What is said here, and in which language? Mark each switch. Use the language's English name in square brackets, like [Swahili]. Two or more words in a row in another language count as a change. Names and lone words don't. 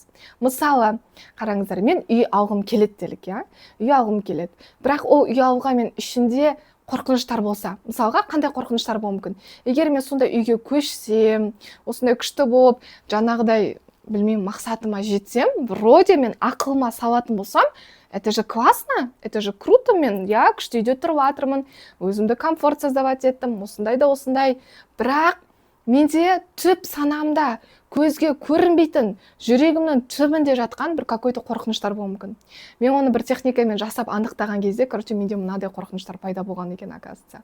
[Kazakh] Мысалы, қараңыздар, мен үй алғым келеді делік, я. Үй алғым келеді. Бірақ ол үй алуға мен ішінде қорқыныштар болса, мысалға қандай қорқыныштар болуы мүмкін? Егер мен сондай үйге көшсем, осындай күшті болып, жаңағыдай, білмеймін, мақсатыма жетсем, вроде мен ақылыма салатын болсам, [Russian] это же классно, это же круто, [Kazakh] мен я күшті үйде тұрып жатырмын, өзімді [Russian] комфорт создавать [Kazakh] еттім, осындай да осындай. Бірақ менде түп санамда көзге көрінбейтін, жүрегімнің түбінде жатқан бір какой-то қорқыныштар болуы мүмкін. Мен оны бір техникамен жасап анықтаған кезде, менде мынадай қорқыныштар пайда болған екен, оказывается.